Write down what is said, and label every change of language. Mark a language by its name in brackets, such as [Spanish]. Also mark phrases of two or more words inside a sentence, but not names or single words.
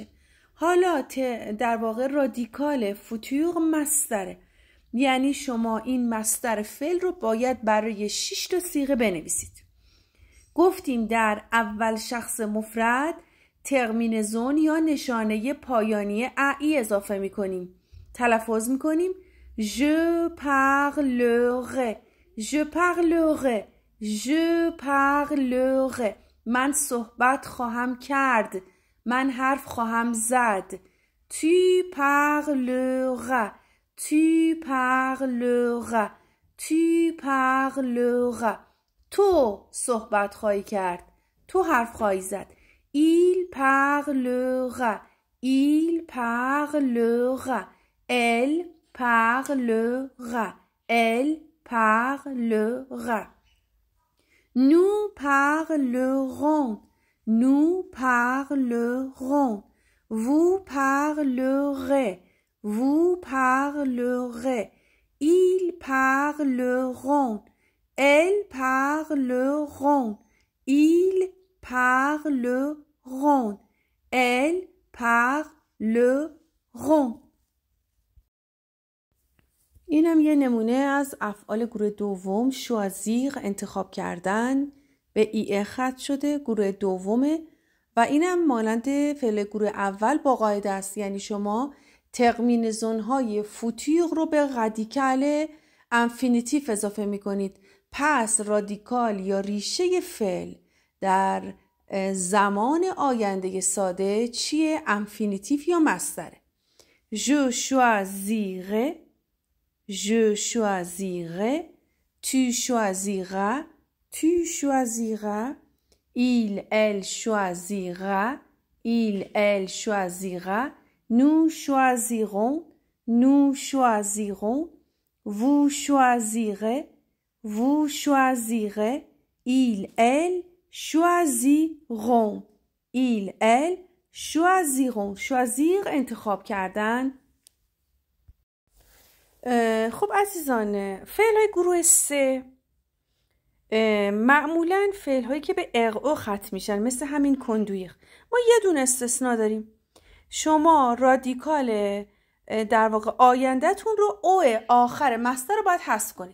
[Persian] حالا در واقع [French] radical futur [Persian] مصدره، یعنی شما این مصدر فعل رو باید برای 6 تا صیغه بنویسید. گفتیم در اول شخص مفرد ترمینزون یا نشانه پایانی ای اضافه میکنیم. تلفظ میکنیم [French] je parlerai، je parlerai، je parlerai. [Persian] من صحبت خواهم کرد، من حرف خواهم زد. [French] tu parleras، tu parleras، tu parleras. [Persian] تو صحبت خواهی کرد، تو حرف خواهی زد. [French] il parlera، il parlera. Elle parlera، elle parlera. Nous parlerons، nous parlerons. Vous parlerez، vous parlerez. Ils parleront، elles parleront. Ils parleront، elles parleront. [Persian] اینم یه نمونه از افعال گروه دوم. شوازیر انتخاب کردن، به ای ختم شده، گروه دومه و اینم مانند فعل گروه اول با قاعده است، یعنی شما ترمینزون های فوتور رو به [French] radical infinitif [Persian] اضافه میکنید. پس رادیکال یا ریشه فعل در زمان آینده ساده چیه؟ انفینیتیف یا مصدره. [French] je choisirai، je choisirai. Tu choisiras، tu choisiras. Il elle choisira، il elle choisira. Nous choisirons، nous choisirons. Vous choisirez، vous choisirez. Il elle choisiront، il elle choisiront. [Persian] choisir انتخاب کردن. خب عزیزان، فعل‌های گروه 3 معمولاً فعل‌هایی که به او ختم میشن، مثل همین کندویر. ما یه دونه استثناء داریم. شما رادیکال در واقع آینده‌تون رو او آخر مصدر رو باید حذف کنید.